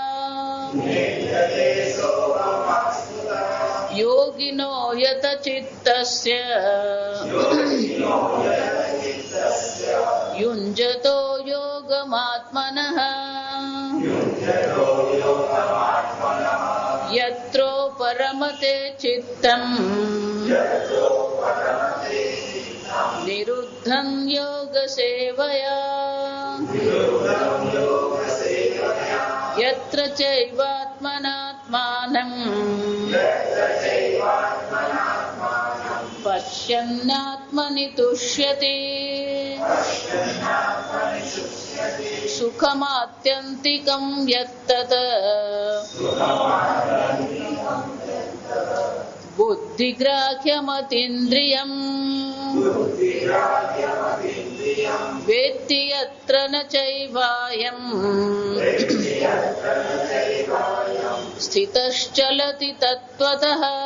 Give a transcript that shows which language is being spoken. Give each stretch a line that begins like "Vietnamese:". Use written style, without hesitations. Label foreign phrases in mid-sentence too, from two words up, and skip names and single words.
Sanskrit: योगिनो यत चित्तस्य युञ्जतो योगमात्मनः यत्रो परमते चित्तम् निरुद्धं योगसेवया यत्र चैवात्मनात्मानं પશ્યન્નાત્મનિ તુષ્યતિ સુખમાત્યંતિકં યત્તત બુદ્ધિગ્રાહ્યમતીન્દ્રિયમ વેત્તિ યત્ર ન ચૈવાયમ સ્થિતશ્ચલતિ તત્વતઃ